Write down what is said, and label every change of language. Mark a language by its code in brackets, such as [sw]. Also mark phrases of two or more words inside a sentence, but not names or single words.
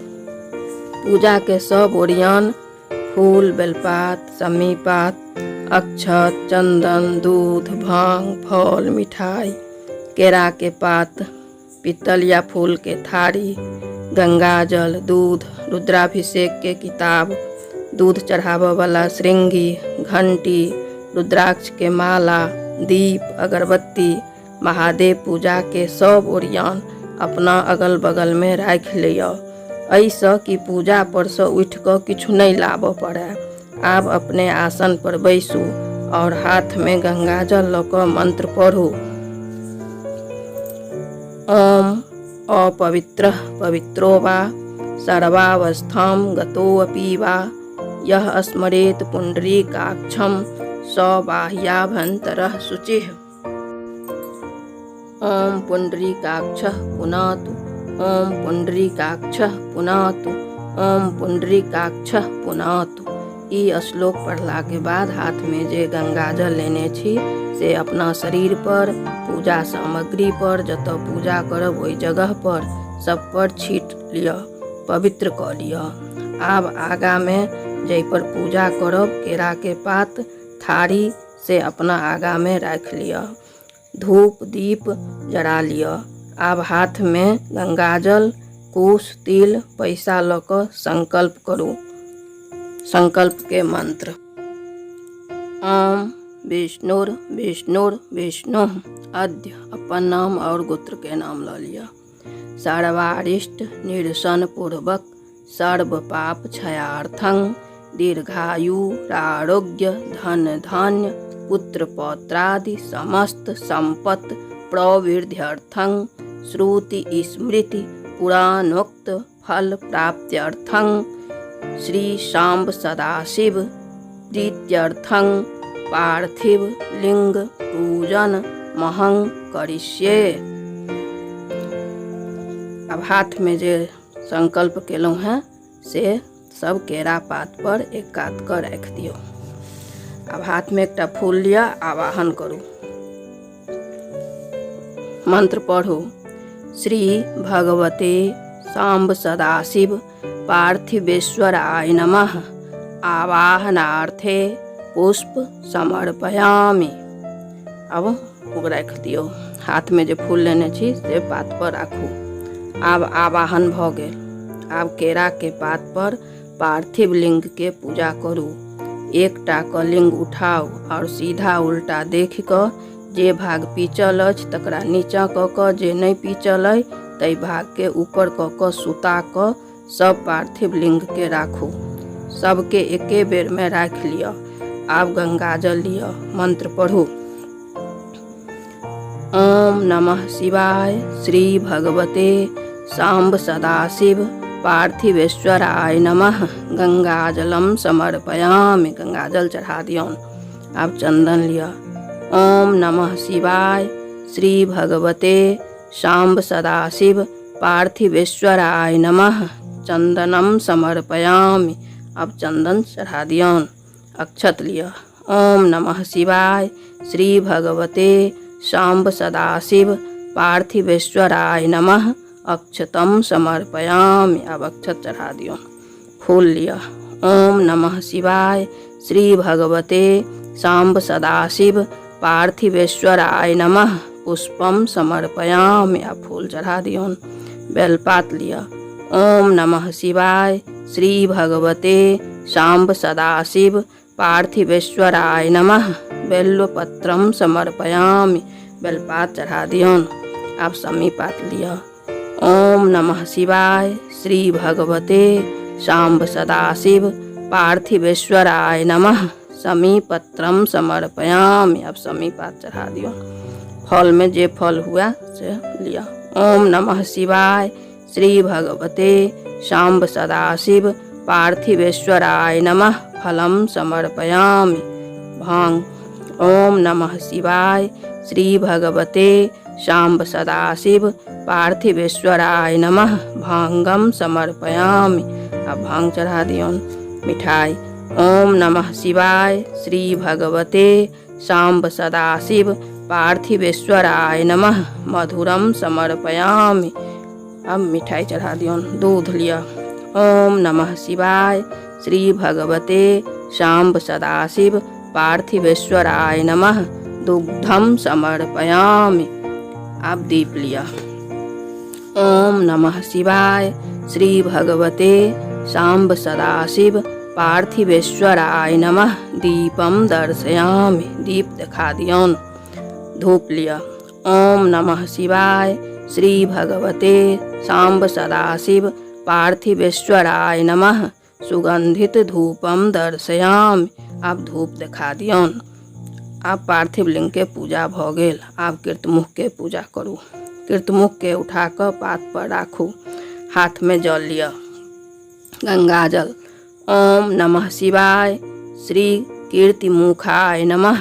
[mai] पूजा के सब ओरियान फूल, बेलपात, सम्मी पात, अक्षत, चंदन, दूध, भांग, फल, मिठाई, केरा के पात, पीतल या फूल के थारी, गंगाजल, दूध, रुद्राभिषेक के किताब, दूध चढ़ाबऽ वाला श्रृंगी, घंटी, रुद्राक्ष के माला, दीप, अगरबत्ती, महादेव पूजा के सब ओरियान अपना अगल बगल में राखि लिअ। एहिसँ कि पूजा पर सँ उठि कऽ किछु नहि लाबऽ पड़ै। आब अपने आसन पर बैसू और हाथ में गंगाजल लऽ कऽ मंत्र पढ़ू। [sa] ओम अपवित्रः पवित्रो वा सर्वावस्थां गतोऽपि वा यः स्मरेत् पुंडरीकाक्षं स बाह्याभ्यन्तरः शुचिः। ओम पुंडरीकाक्षः पुनातु, ओम पुंडरीकाक्षः पुनातु, ओम पुंडरीकाक्षः पुनातु। [mai] ई श्लोक पढ़ला के बाद हाथ में जे गंगाजल लेने छी से अपना शरीर पर, पूजा सामग्री पर, जतऽ पूजा करब ओहि जगह पर सब पर छीट लिअ, पवित्र कऽ लिअ। आब आगा में जै पर पूजा करब केरा के पात, थारी से अपना आगा में राख लिअ। धूप दीप जरा लिअ। आब हाथ में गंगाजल, कुश, तिल, पैसा लऽ कऽ संकल्प करू। संकल्प के मंत्र: [sa] ओम विष्णुर विष्णुर विष्णु। [mai] अद्य अपन नाम और गोत्र के नाम लऽ लिया। [sa] सर्वारिष्ट निरसन पूर्वक सर्व पाप क्षयार्थं दीर्घायु आरोग्य धन धान्य पुत्र पौत्रादि समस्त संपत् प्रवृद्ध्यर्थं श्रुति स्मृति पुराणोक्त फल प्राप्त्यर्थं श्री शांब सदाशिव प्रीत्यर्थं पार्थिव लिंग पूजन महं करिष्ये। [mai] अब हाथ में जे संकल्प केलहुँ हैं से सब केरा पात पर एक कात कऽ राखि दियौ। अब हाथ में एकटा फूल लिअ, आवाहन करू। मंत्र पढ़ो। [sa] श्री भगवते सांब सदाशिव पार्थिवेश्वराय नमः। आवाहनार्थे पुष्प समर्पयामि। [mai] अब फूल रख दियो। हाथ में जो फूल लेने छी से पात पर राखू। आब आवाहन भ गेल। आब केरा के पात पर पार्थिव लिंग के पूजा करू। एकटा क लिंग उठाऊ और सीधा उल्टा देख क जे भाग पीचल अछि तकरा नीचा क क, जे नहीं पीचल अइ तै भाग के ऊपर क क सुता क सब पार्थिव लिंग के राखू। सबके एके बेर में राख लिया। आब गंगा जल लिया। मंत्र पढ़ू। [sa] ओम नमः शिवाय श्री भगवते सांब सदाशिव पार्थिवेश्वराय नमः। गंगाजलम समर्पयामि। [mai] गंगाजल चढ़ा दियो। अब चंदन लिया। [sa] ओम नमः शिवाय श्री भगवते सांब सदाशिव पार्थिवेश्वराय नमः। चंदनम समर्पयामि। [mai] अब चंदन चढ़ा दियो। अक्षत लिया। [sa] ओम नमः शिवाय श्री भगवते सांब सदाशिव पार्थिवेश्वराय नमः। अक्षतम समर्पयामि। [mai] अब अक्षत चढ़ा दियो। फूल लिया। [sa] ओम नमः शिवाय श्री भगवते सांब सदाशिव पार्थिवेश्वराय नमः। पुष्पम समर्पयामि। [mai] अब फूल चढ़ा दियो। बेलपात लिया। [sa] ओम नमः शिवाय श्री भगवते सांब सदाशिव पार्थिवेश्वराय नमः। बेल्वपत्रम समर्पयामि। [mai] बेलपात चढ़ा दियो। अब समीपात लिया। [sa] ओम नमः शिवाय श्री भगवते सांब सदाशिव पार्थिवेश्वराय नमः। समीपत्रम समर्पयामि। [mai] अब समीपात चढ़ा दियो। फल में जे फल हुआ से लिया। [sa] ओम नमः शिवाय श्री भगवते सांब सदाशिव पार्थिवेश्वराय नमः। फलम समर्पयामि। भांग। ओम नमः शिवाय श्री भगवते सांब सदाशिव पार्थिवेश्वराय नमः। भांगम समर्पयामि। [mai] अब भांग चढ़ा दियो। मिठाई। [sa] ओम नमः शिवाय श्री भगवते सांब सदाशिव पार्थिवेश्वराय नमः। मधुरम समर्पयामि। [mai] अब मिठाई चढ़ा दियो। दूध लिया। [sa] ओम नमः शिवाय श्री भगवते सांब सदाशिव पार्थिवेश्वराय नमः। दुग्धम समर्पयामि। [mai] अब दीप लिया। [sa] ओम नमः शिवाय श्री भगवते सांब सदाशिव पार्थिवेश्वराय नमः। दीपम दर्शयामि। [mai] दीप दिखा दियो। धूप लिया। [sa] ओम नमः शिवाय श्री भगवते सांब सदाशिव पार्थिवेश्वराय नमः। सुगंधित धूपम दर्शयामि। [mai] अब धूप दिखा दियो। अब पार्थिव लिंग के पूजा भ गेल। अब कीर्तमुख के पूजा करू। कीर्तमुख के उठा कर पात पर राखू। हाथ में जल लिया। गंगा जल। [sa] ओम नमः शिवाय श्री कीर्तिमुखाय नमः।